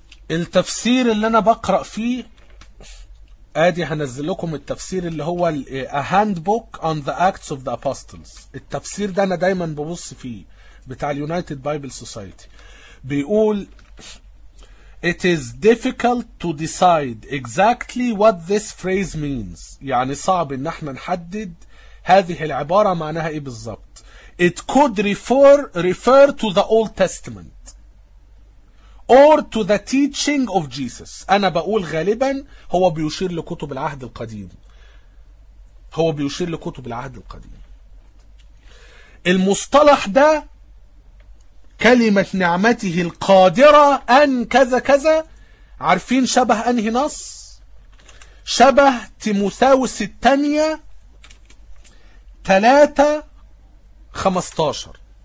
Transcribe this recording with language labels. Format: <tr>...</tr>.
<ar>التفسير اللي انا بقرأ فيه ادي هنزل لكم التفسير اللي هو A Handbook on the Acts of the Apostles. التفسير ده انا دايما ببص فيه بتاع United Bible Society.</ar> <en>بيقول It is difficult to decide exactly what this phrase means.</en> <ar>يعني صعب ان احنا نحدد هذه العبارة معناها ايه بالضبط.</ar> <en>It could refer to the Old Testament or to the teaching of Jesus.</en> <ar>انا بقول غالبا هو بيشير لكتب العهد القديم. هو بيشير لكتب العهد القديم. المصطلح ده كلمة نعمته القادرة أن كذا كذا، عارفين شبه أنهي نص؟ شبه تيموثاوس الثانية 3:15.</ar>